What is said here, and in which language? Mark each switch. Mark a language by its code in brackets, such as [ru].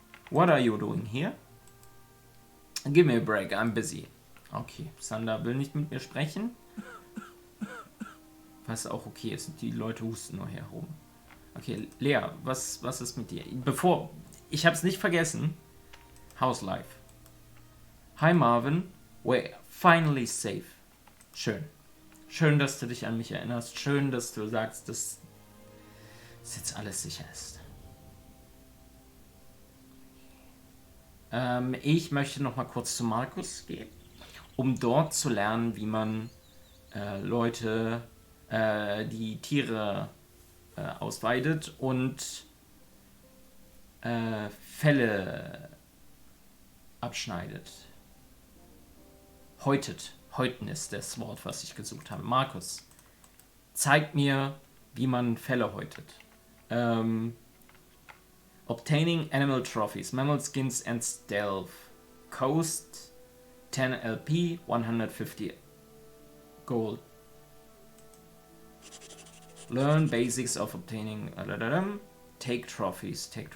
[en] What are you doing here? Give me a break, I'm busy. [de] Okay, Sander will nicht mit mir sprechen. Was auch okay ist, die Leute husten nur herum. Okay, Lea, was ist mit dir? Ich hab's nicht vergessen. [en] How's life? Hi Marvin, we're finally safe. [de] Schön, dass du dich an mich erinnerst. Schön, dass du sagst, dass jetzt alles sicher ist. Ich möchte noch mal kurz zu Markus gehen, um dort zu lernen, wie man Leute, die Tiere ausweidet und Felle abschneidet. Häuten ist das Wort, was ich gesucht habe. Markus, zeig mir, wie man Felle häutet. [en] Obtaining animal trophies, mammal skins and stealth. Cost 10 LP, 150 gold. Learn basics of obtaining. Take trophies.